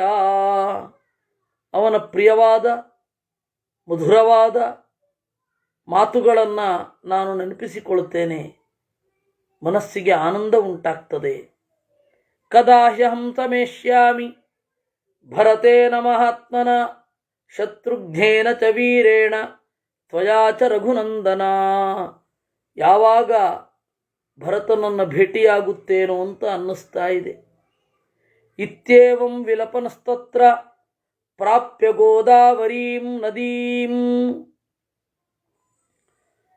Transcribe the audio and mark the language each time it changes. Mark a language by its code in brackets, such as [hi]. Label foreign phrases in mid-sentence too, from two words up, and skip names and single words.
[kn] ಅವನ ಪ್ರಿಯವಾದ ಮಧುರವಾದ ಮಾತುಗಳನ್ನು ನಾನು ನೆನಪಿಸಿಕೊಳ್ಳುತ್ತೇನೆ, ಮನಸ್ಸಿಗೆ ಆನಂದ ಉಂಟಾಗ್ತದೆ. [sa] ಕದಾ ಹ್ಯಹಂ ತಮೇಷ್ಯಾಮಿ ಭರತೇನ ಮಹಾತ್ಮನ. ಶತ್ರುಘ್ನೇನ ಚ ವೀರೇಣ ತ್ವಯಾ ಚ ರಘುನಂದನ. [kn] ಯಾವಾಗ ಭರತನನ್ನು ಭೇಟಿಯಾಗುತ್ತೇನೋ ಅಂತ ಅನ್ನಿಸ್ತಾ ಇದೆ. [sa] ಇತ್ಯೇವಂ ವಿಲಪನಸ್ತತ್ರ ಪ್ರಾಪ್ಯ ಗೋದಾವರೀಂ ನದೀಂ.